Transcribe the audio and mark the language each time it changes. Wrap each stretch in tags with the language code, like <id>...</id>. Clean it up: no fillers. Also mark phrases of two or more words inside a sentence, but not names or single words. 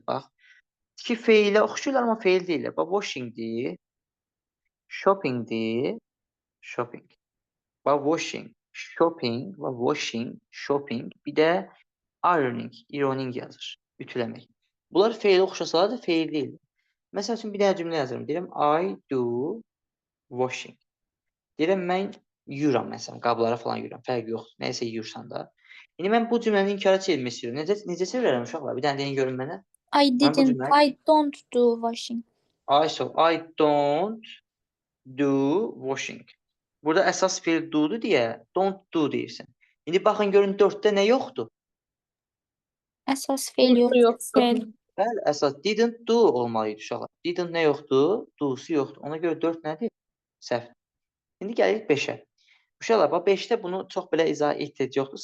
<az>Bax, ki feilə oxşuyurlar, amma feil deyirlər. Bax, washingdir, shoppingdir, shopping.</az> <en>Bax, washing, shopping, bax, washing, shopping.</en> <az>Bir də ironing yazır. Ütüləmək. Bunlar feilə oxşasalar da feil deyil. Məsəl üçün bir dənə cümlə yazıram. Deyirəm,</az> <en>I do washing.</en> <az>Deyirəm, mən yuyuram məsələn, qablara falan yuyuram. Fərqi yoxdur. Nəysə yuyursan da. İndi mən bu cümləni inkara çevirmək istəyirəm. Necə çevirərəm uşaqlar? Bir dənə deyin görün mənə.</az> <en>I</en> <az>Mən bu</az> <en>didn't,</en> <az>cümləni</az> <en>I don't do washing. I don't do washing.</en> <az>Burada əsas feil do'dur deyə</az> <en>don't do</en> <az>deyirsən. İndi baxın görün 4-də nə yoxdur? Əsas feil Yoxdur, yoxdur. yoxdur. Feil. Bəli, əsas</az> <en>didn't do</en> <az>olmalıydı uşaqlar. Didn't nə yoxdur? Do'su yoxdur. Ona görə 4 nədir? Səhv. İndi gəlirik 5-ə. Uşaqlar, bax 5-də bunu çox belə izah ehtiyac yoxdur.</az>